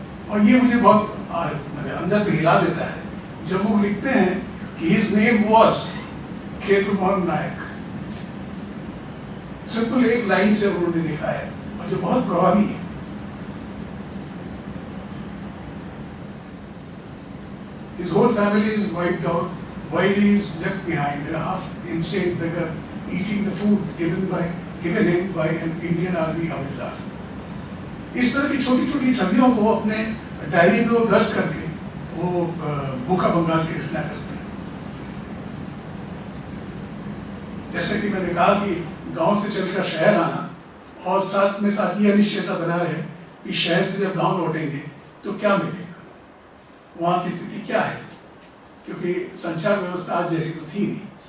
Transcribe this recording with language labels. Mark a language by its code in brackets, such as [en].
[hi] और ये मुझे बहुत अंदर को हिला देता है जब वो लिखते हैं कि [en] his name was [hi] केतुमोहन Nayak. Simple एक लाइन से उन्होंने लिखा है और जो बहुत प्रभावी है। [en] His whole family is wiped out while he is left behind, a half insane beggar eating the food given him by an Indian Army havildar. [hi] इस तरह की छोटी छोटी छवियों को अपने डायरी में वो दर्ज करके वो भूखा बंगाल की रचना करते हैं। जैसे कि मैंने कहा कि गांव से चलकर शहर आना और साथ में साथ ये अनिश्चयता बना रहे कि शहर से जब गांव लौटेंगे तो क्या मिलेगा, वहां की स्थिति क्या है, क्योंकि संचार व्यवस्था आज जैसी तो थी नहीं।